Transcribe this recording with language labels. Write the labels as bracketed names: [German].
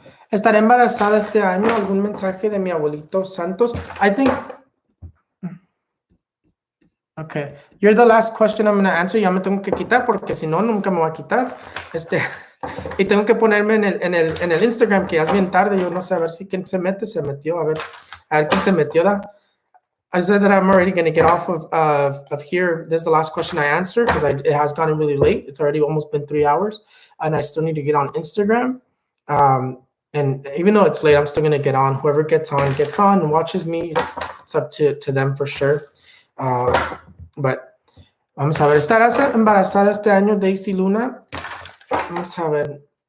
[Spanish] ¿Estaré embarazada este año? ¿Algún mensaje de mi abuelito Santos? [English] I think. Okay, you're the last question I'm going to answer. [Spanish] Ya me tengo que quitar porque si no, nunca me voy a quitar. Y tengo que ponerme en el Instagram, que ya es bien tarde. Yo no sé, a ver si quién se metió. A ver quién se metió. [English] I said that I'm already going to get off of here. This is the last question I answered because it has gotten really late. It's already almost been 3 hours, and I still need to get on Instagram. And even though it's late, I'm still going to get on. Whoever gets on and watches me. It's up to them for sure. But [Spanish] vamos a ver. ¿Estarás embarazada este año, Daisy Luna? Vamos a ver.